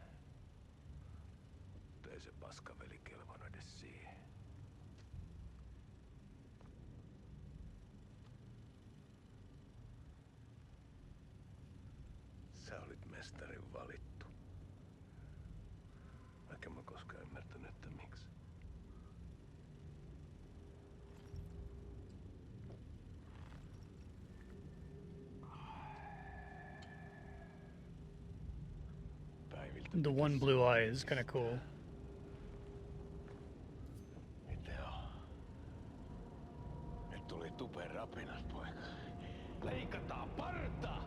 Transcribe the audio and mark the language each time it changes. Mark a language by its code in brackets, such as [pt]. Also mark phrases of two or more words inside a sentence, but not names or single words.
[fi] Mutta ei se paskaveli kelvannut edes siihen. Sä olit mestarin valittu. Vaikka mä koskaan ymmärtänyt, että miksi. [en] The one blue eye is kind of cool. [fi] Mitä on? Nyt tuli tupen rapinat, poika. Leikataan parta!